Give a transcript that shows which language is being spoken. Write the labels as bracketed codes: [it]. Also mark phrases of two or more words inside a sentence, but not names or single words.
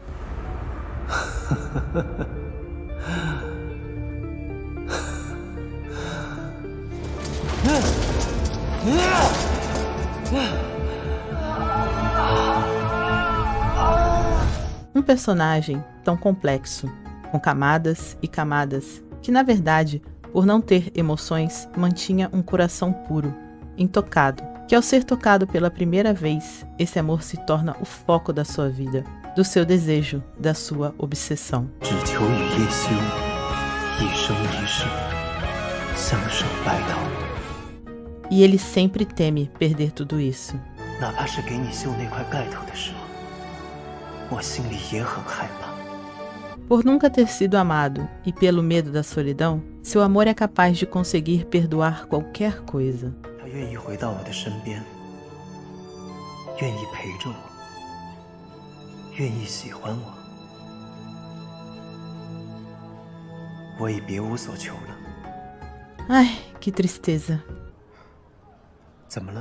[pt] Um personagem tão complexo, com camadas e camadas, que na verdade, por não ter emoções, mantinha um coração puro, intocado, que ao ser tocado pela primeira vez, esse amor se torna o foco da sua vida, do seu desejo, da sua obsessão. [zh] 只求与叶修一生一世相守白头， [pt] E ele sempre teme perder tudo isso. [zh] 哪怕是给你绣那块盖头的时候，我心里也很害怕。 [pt] Por nunca ter sido amado e pelo medo da solidão, seu amor é capaz de conseguir perdoar qualquer coisa. [zh] 他愿意回到我的身边，愿意陪着我，愿意喜欢我，我已别无所求了。 [pt] Ai, que tristeza. [zh] 怎么了？